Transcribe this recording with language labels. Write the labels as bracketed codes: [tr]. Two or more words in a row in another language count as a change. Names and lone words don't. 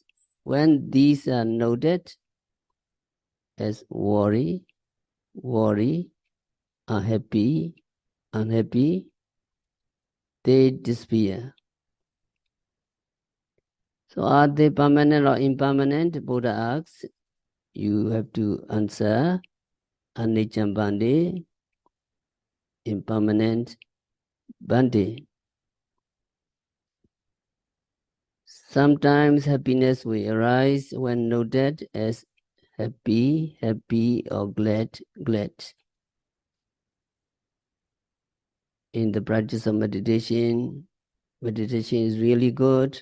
[en] When these are noted as worry, unhappy, they disappear. So are they permanent or impermanent? Buddha asks. You have to answer [pi] anicca bhante, [en] impermanent bhante. Sometimes happiness will arise when noted as happy, happy, or glad, glad. In the practice of meditation is really good.